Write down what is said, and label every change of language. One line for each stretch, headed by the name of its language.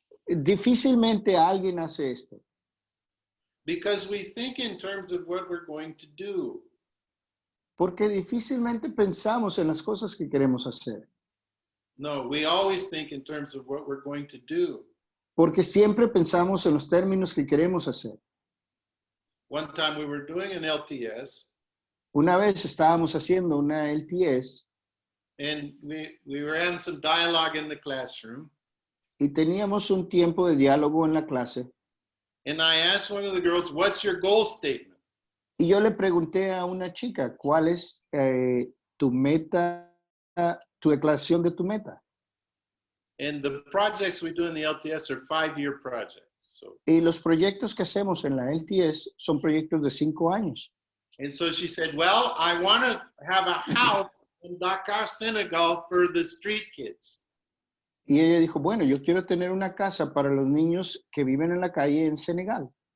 Spanish: Difícilmente alguien hace esto.
English: Because we think in terms of what we're going to do.
Spanish: Porque difícilmente pensamos en las cosas que queremos hacer.
English: No, we always think in terms of what we're going to do.
Spanish: Porque siempre pensamos en los términos que queremos hacer.
English: One time we were doing an LTS.
Spanish: Una vez estábamos haciendo una LTS.
English: And we were having some dialogue in the classroom.
Spanish: Y teníamos un tiempo de diálogo en la clase.
English: And I asked one of the girls, what's your goal statement?
Spanish: Y yo le pregunté a una chica, ¿cuál es tu meta, tu declaración de tu meta?
English: And the projects we do in the LTS are 5-year projects. So,
Spanish: y los proyectos que hacemos en la LTS son proyectos de 5 años.
English: And so she said, well, I want to have a house in Dakar, Senegal for the street kids.
Spanish: Y ella dijo, bueno, yo quiero tener una casa para los niños que viven en la calle en Senegal.